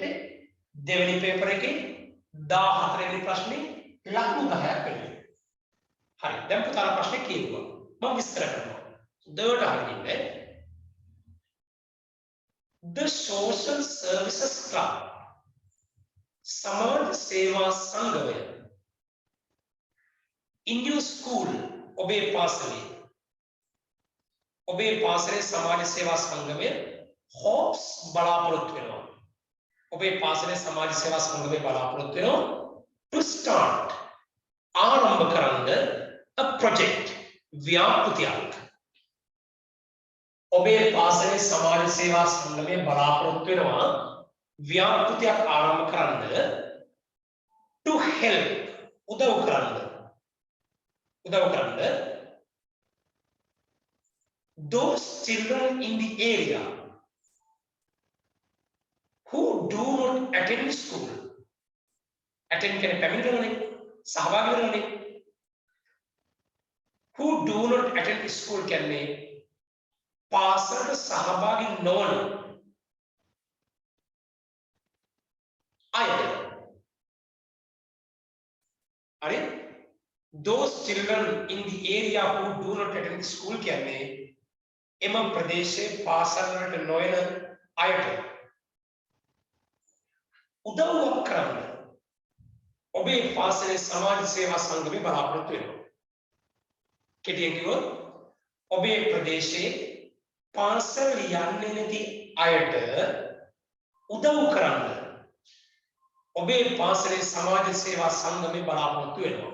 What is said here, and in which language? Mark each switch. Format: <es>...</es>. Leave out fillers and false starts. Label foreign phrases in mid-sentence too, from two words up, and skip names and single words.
<si>දෙවෙනි පේපර් එකේ 14 වෙනි ප්‍රශ්නේ ලකුණු 10ක් වෙනවා. හරි. දැන් පුතාලා ප්‍රශ්නේ කියනවා. මම විස්තර කරනවා. දෙවට අහන්නේ.</si> <en>The Social Services Club</en> <si>සමාජ සේවා සංගමය</si> <en>in your school</en> <si>ඔබේ පාසලේ සමාජ සේවා සංගමය hopes බලාපොරොත්තු වෙනවා. ඔබේ පාසලේ සමාජ සේවා සංගමය බලාපොරොත්තු වෙනවා</si> <en>to start</en> <si>ආරම්භ කරන්න</si> <en>a project</en> <si>ව්‍යාපෘතියක්. ඔබේ පාසලේ සමාජ සේවා සංගමය බලාපොරොත්තු වෙනවා ව්‍යාපෘතියක් ආරම්භ කරන්න</si> <en>to help</en> <si>උදව් කරන්න</si> <en>those children in the area who do not attend school.</en> <si>attend කියන්නේ පැමිණෙන්නේ සහභාගී වෙනවනේ.</si> <en>who do not attend school</en> <si>කියන්නේ පාසලට සහභාගී නොවන අය. හරි?</si> <en>those children in the area who do not attend school</en> <si>කියන්නේ එම ප්‍රදේශයේ පාසල් වලට නොයන අයට උදව්වක් කරන්න ඔබේ පාසලේ සමාජ සේවා සංගමය බලාපොරොත්තු වෙනවා. කෙටියෙන් කිව්වොත් ඔබේ ප්‍රදේශයේ පාසල් යන්නේ නැති අයට උදව් කරන්න ඔබේ පාසලේ සමාජ සේවා සංගමය බලාපොරොත්තු වෙනවා.</si>